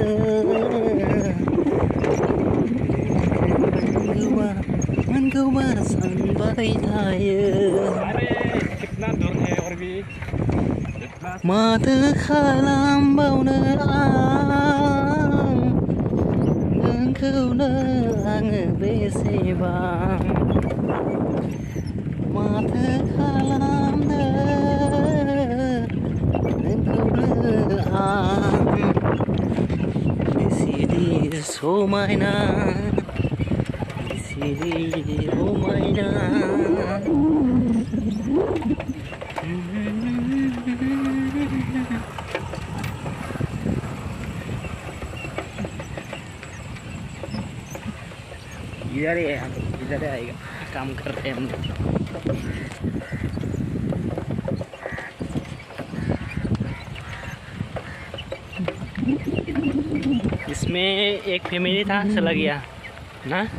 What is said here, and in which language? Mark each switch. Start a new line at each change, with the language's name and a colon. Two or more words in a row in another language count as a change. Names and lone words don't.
Bodo: मोनगौबा सानबाय थायो माथो खालामबावनो आं नोंखौनो आङो बेसेबां माथो खालामनो नोंखौनो आं बेसेदि समायना बेसेदि रमायना
Hindi: इधर आएगा काम कर रहे हैं हम इसमें एक फैमिली था चला गया ना